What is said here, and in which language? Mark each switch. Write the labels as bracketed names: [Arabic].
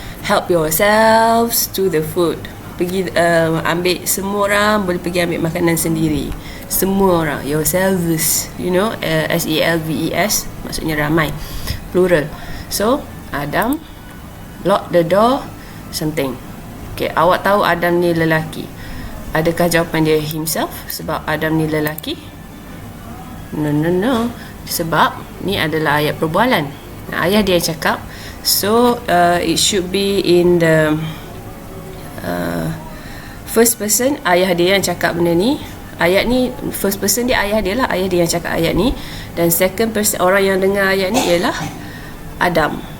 [English] Help yourselves to the food. [Malay] Pergi ambil, semua orang boleh pergi ambil makanan sendiri. Semua orang, yourselves, [English] you know, [Malay] SELVES maksudnya ramai, plural. [English] So Adam lock the door, something. [Malay] Okay, awak tahu Adam ni lelaki. Adakah jawapan dia himself sebab Adam ni lelaki? [English] No. [Malay] Sebab ni adalah ayat perbualan. Ayah dia yang cakap. [English] So it should be in the first person. [Malay] Ayah dia yang cakap benda ni. Ayat ni first person dia ayah dia lah. Ayah dia yang cakap ayat ni. Dan second person, orang yang dengar ayat ni ialah Adam.